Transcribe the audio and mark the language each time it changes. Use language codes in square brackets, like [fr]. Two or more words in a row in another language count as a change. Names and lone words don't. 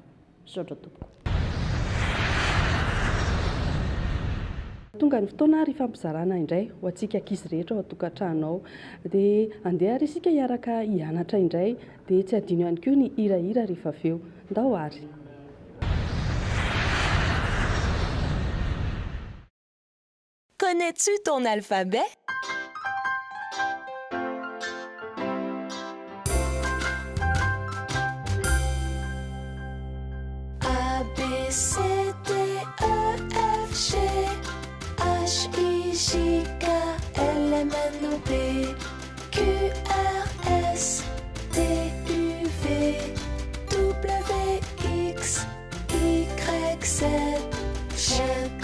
[mg] Misaotra tompoko. Tonga ny fotoana ary fampizarana indray ho antsika ankizy rehetra ao an-tokantrano ao, dia andeha ary isika hiaraka hianatra indray, dia tsy adino ihany koa ny hirahira rehefa avy eo. Ndao ary. [fr] Connais-tu ton alphabet? A, B, C, D, E, F, G, H, I, J, K, L, M, N, O, P, Q, R, S, T, U, V, W, X, Y, Z,